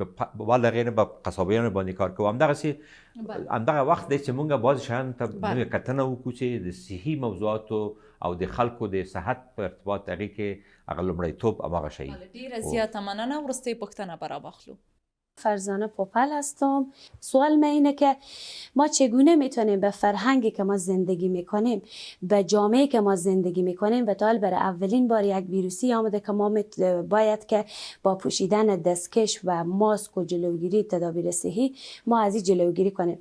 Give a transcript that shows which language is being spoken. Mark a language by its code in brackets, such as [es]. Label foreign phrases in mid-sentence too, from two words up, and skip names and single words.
[ps] ول هغې نه به قصابیانو باندې کار کوو. همدغه وخت دی چې مونږ بعضې شیانو ته نوې کتنه وکړو چې د صحي موضوعاتو او د خلکو د صحت په ارتباط هغې کې هغه لومړیتوب هماغه شی. ډېره زیاته مننه. وروستۍ پوښتنه به راواخلو. [fa] فرزانه پوپل هستم. سوال من اینه که ما چگونه میتونیم به فرهنگی که ما زندگی میکنیم، به جامعه که ما زندگی میکنیم و تا برای اولین بار یک ویروسی آمده که ما باید که با پوشیدن دستکش و ماسک و جلوگیری تدابیر صحی ما از این جلوگیری کنیم.